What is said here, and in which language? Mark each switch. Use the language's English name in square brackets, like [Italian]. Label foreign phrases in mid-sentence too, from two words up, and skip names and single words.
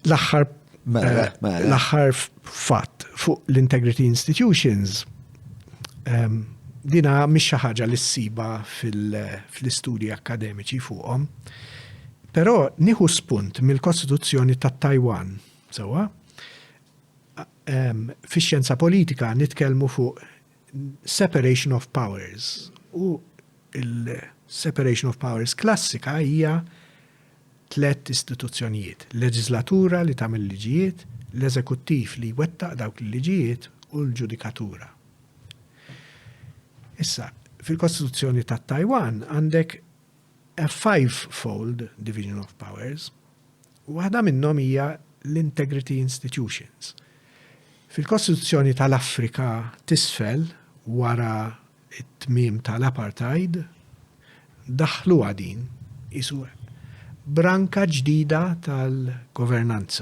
[Maltese] L-aħħar fatt fuq l- [English] Integrity Institutions [Maltese] dina mhix xi ħaġa li ssiba fl-istudji akkademiċi fuqhom. Però nieħu spunt mill-Kostituzzjoni tat-Taiwan, sewwa. Fix-xjenza politika nitkellmu fuq [English] separation of powers [Maltese] u il- [English] separation of powers [Maltese] klassika hija 3 istituzzjonijiet. Leġislatura li tagħmel liġijiet, l-eżekuttiv li jwettaq dawk il-liġijiet u l-ġudikatura. Issa, fil-Kostituzzjoni tat-Taiwan għandek [English] a 5-fold division of powers [Maltese] u waħda minnhom hija l- [English] integrity institutions. [Maltese] Fil-Kostituzzjoni tal-Afrika t'isfel wara it-tmiem tal-apartheid daħlu għadin isu branka ġdida tal-governanza.